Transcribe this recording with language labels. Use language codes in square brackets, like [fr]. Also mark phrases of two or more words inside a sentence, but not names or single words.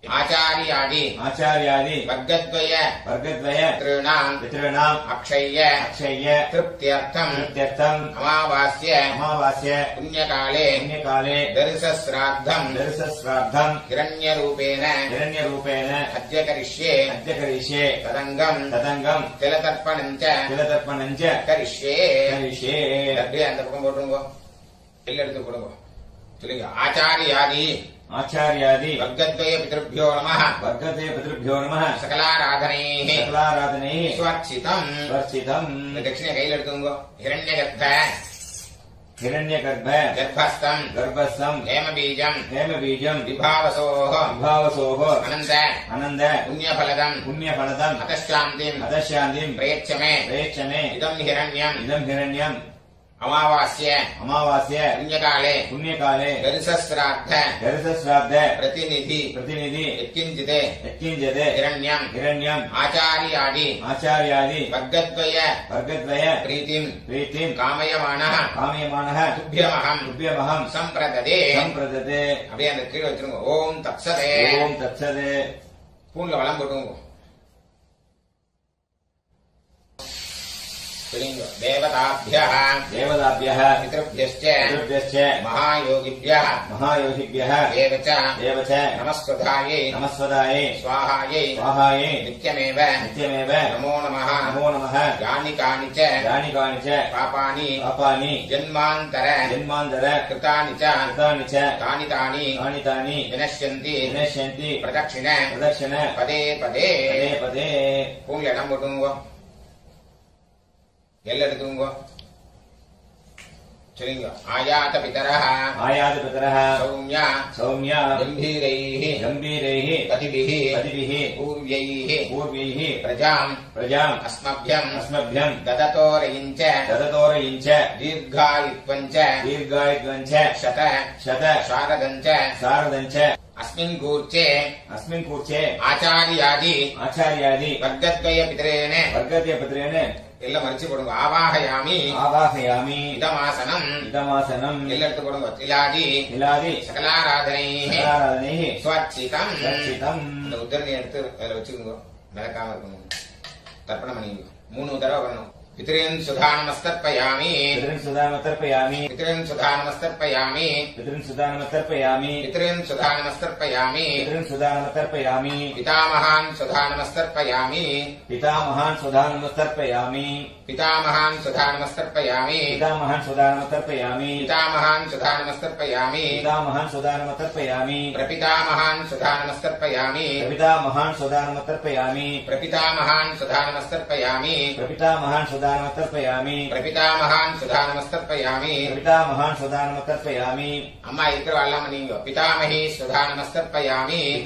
[sa] आचार्यादि वर्गद्वय पितॄणाम् अक्षय्य तृप्त्यर्थम् अमावास्य पुण्यकाले दर्शश्राद्धम् हिरण्यरूपेण अद्य करिष्ये तदङ्गम् तिलतर्पणम् च करिष्ये [ta] அப்படியே அந்த பக்கம் போட்டுருங்கோ எல்ல எடுத்து போடுங்க சொல்லுங்க [sa] आचार्यादि वर्गद्वय पितृभ्यो नमः सकलाराधनैः स्वर्चितम् दक्षिणे [ta] கையில எடுத்துங்கோ [sa] हिरण्यगर्भ गर्भस्थम् हेमबीजम् विभावसोः अनन्द पुण्यफलदम् अतश्शान्तिम् प्रयच्छ मे इदम् हिरण्यम् अमावास्य पुण्यकाले दर्शश्राद्ध प्रतिनिधि यत्किञ्चित् हिरण्यम् आचार्यादि वर्गद्वय प्रीतिम् कामयमानः तुभ्यमहम् सम्प्रददे [ta] அப்படியே அந்த கீழ வச்சிருங்க [sa] ॐ तत्सते [ta] பூன்ல வளம் போட்டுங்க [sa] देवताभ्यः पितृभ्यश्च महायोगिभ्यः देव च नमस्कृतायै स्वाहायै नित्यमेव नमो नमः यानि कानि च पापानि जन्मान्तर कृतानि च तानि विनश्यन्ति प्रदक्षिण पदे [ta] பூன்ல இடம் போட்டுங்கோ எல்ல எடுத்துங்கோ [sa] சரிங்க आयात पितरः सौम्या गम्भीरैः पथिभिः पूर्वैः प्रजाम् अस्मभ्यम् दधतोरयिञ्च दीर्घायुत्वञ्च शत शारदञ्च अस्मिन् कूर्चे आचार्यादि वर्गद्वय पितरेण எல்லாம் [ta] மரிச்சு போடுங்க [sa] आवाहयामि इदमासनम् [ta] எல்லாம் எடுத்து போடுங்க [sa] तिलादि सकलाराधनै स्वर्चितम् [ta] இந்த உத்தரணி எடுத்து அதில் வச்சுக்கோங்க மிதக்காம இருக்கணும் தர்ப்பணம் பண்ணிக்கோங்க 3 தடவை வரணும் [sa] पितॄन् सुधानमस्तर्पयामि पितामहान् सुधानमस्तर्पयामि पितामहान् सुधानमस्तर्पयामि प्रपितामहान् सुधानमस्तर्पयामि प्रपितामहान् सुधानमस्तर्पयामि प्रपितामहान् सुधानमस्तर्पयामि अम्मा इक्र वाला मनींगो पितामही सुधानमस्तर्पयामि